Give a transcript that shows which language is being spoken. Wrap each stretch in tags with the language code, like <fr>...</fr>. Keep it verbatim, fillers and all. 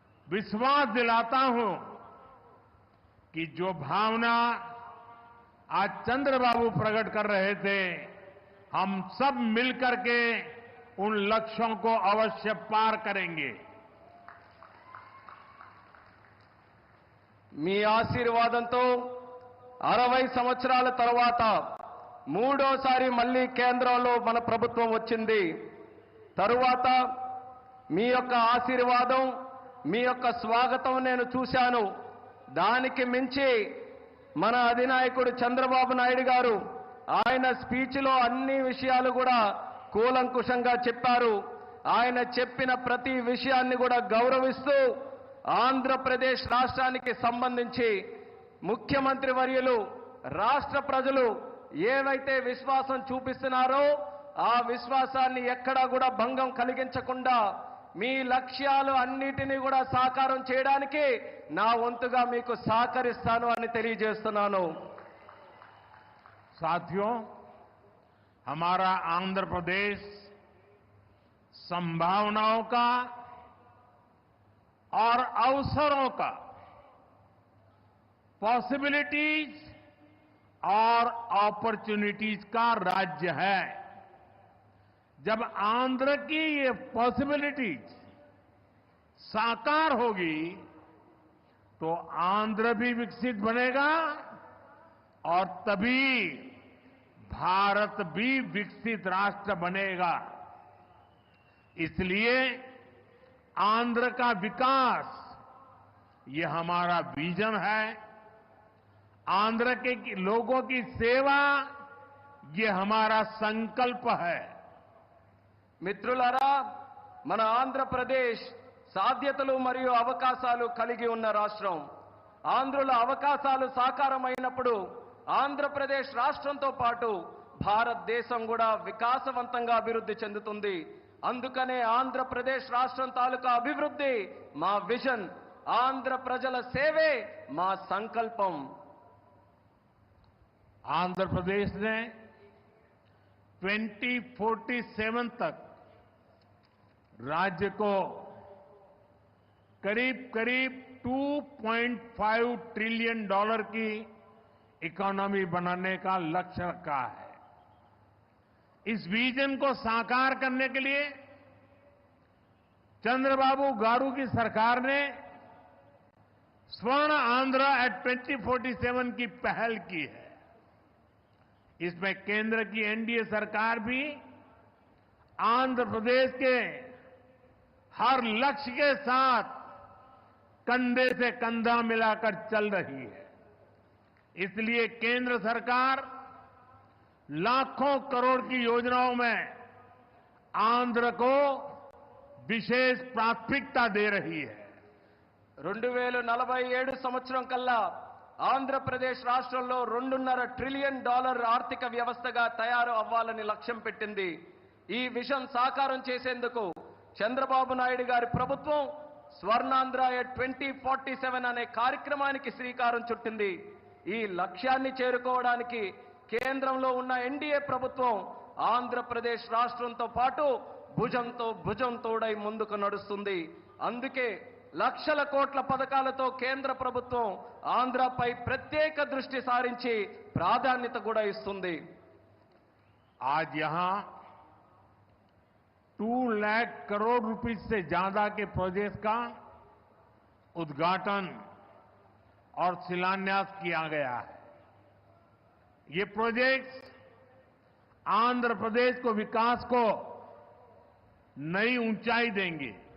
<hi>विश्वास दिलाता हूं कि जो भावना आज चंद्रबाबू प्रकट कर रहे थे, हम सब मिलकर के उन लक्ष्यों को अवश्य पार करेंगे।</hi> <te>మీ ఆశీర్వాదంతో అరవై సంవత్సరాల తర్వాత మూడోసారి మళ్ళీ కేంద్రంలో మన ప్రభుత్వం వచ్చింది. తరువాత మీ యొక్క ఆశీర్వాదం, మీ యొక్క స్వాగతం నేను చూశాను. దానికి మించి మన అధినాయకుడు చంద్రబాబు నాయుడు గారు ఆయన స్పీచ్లో అన్ని విషయాలు కూడా కూలంకుషంగా చెప్పారు. ఆయన చెప్పిన ప్రతి విషయాన్ని కూడా గౌరవిస్తూ ఆంధ్రప్రదేశ్ రాష్ట్రానికి సంబంధించి ముఖ్యమంత్రి వర్యులు, రాష్ట్ర ప్రజలు ఏవైతే విశ్వాసం చూపిస్తున్నారో ఆ విశ్వాసాన్ని ఎక్కడా కూడా భంగం కలిగించకుండా మీ లక్ష్యాలు అన్నిటినీ కూడా సాకారం చేయడానికి నా వంతుగా మీకు సహకరిస్తాను అని తెలియజేస్తున్నాను.</te> <hi>साथियों, हमारा आंध्र प्रदेश संभावनाओं का और अवसरों का, पॉसिबिलिटीज और अपॉर्चुनिटीज का राज्य है। जब आंध्र की ये पॉसिबिलिटीज साकार होगी तो आंध्र भी विकसित बनेगा और तभी भारत भी विकसित राष्ट्र बनेगा। इसलिए आंध्र का विकास ये हमारा विजन है, आंध्र के लोगों की सेवा ये हमारा संकल्प है।</hi> <te>మిత్రులారా, మన ఆంధ్రప్రదేశ్ సాధ్యతలు మరియు అవకాశాలు కలిగి ఉన్న రాష్ట్రం. ఆంధ్రుల అవకాశాలు సాకారమైనప్పుడు ఆంధ్రప్రదేశ్ రాష్ట్రంతో పాటు భారతదేశం కూడా వికాసవంతంగా అభివృద్ధి చెందుతుంది. అందుకనే ఆంధ్రప్రదేశ్ రాష్ట్రం తాలూకా అభివృద్ధి మా విజన్, ఆంధ్ర ప్రజల సేవే మా సంకల్పం.</te> <hi>आंध्र प्रदेश ने दो हज़ार सैंतालीस तक राज्य को करीब करीब दो पॉइंट पाँच ट्रिलियन डॉलर की इकोनॉमी बनाने का लक्ष्य रखा है। इस विजन को साकार करने के लिए चंद्रबाबू गारू की सरकार ने स्वर्ण आंध्र एट दो हज़ार सैंतालीस की पहल की है। इसमें केंद्र की एनडीए सरकार भी आंध्र प्रदेश के हर लक्ष्य के साथ कंधे से कंधा मिलाकर चल रही है। इसलिए केंद्र सरकार लाखों करोड़ की योजनाओं में आंध्र को विशेष प्राथमिकता दे रही है।</hi> <te>రెండు వేల నలభై ఏడు సంవత్సరం కల్లా ఆంధ్రప్రదేశ్ రాష్ట్రంలో రెండున్నర ట్రిలియన్ డాలర్ ఆర్థిక వ్యవస్థగా తయారు అవ్వాలని లక్ష్యం పెట్టింది. ఈ విషన్ సాకారం చేసేందుకు చంద్రబాబు నాయుడు గారి ప్రభుత్వం స్వర్ణాంధ్ర</te> <en>twenty forty seven</en> <te>అనే కార్యక్రమానికి శ్రీకారం చుట్టింది. ఈ లక్ష్యాన్ని చేరుకోవడానికి కేంద్రంలో ఉన్న ఎన్డీఏ ప్రభుత్వం ఆంధ్రప్రదేశ్ రాష్ట్రంతో పాటు భుజంతో భుజం తోడై ముందుకు నడుస్తుంది. అందుకే లక్షల కోట్ల పథకాలతో కేంద్ర ప్రభుత్వం ఆంధ్రపై ప్రత్యేక దృష్టి సారించి ప్రాధాన్యత కూడా ఇస్తుంది.</te> <hi>आज यहां टू लाख करोड़ रुपीस से ज्यादा के प्रोजेक्ट का उद्घाटन और शिलान्यास किया गया है। ये प्रोजेक्ट्स आंध्र प्रदेश को विकास को नई ऊंचाई देंगे।</hi>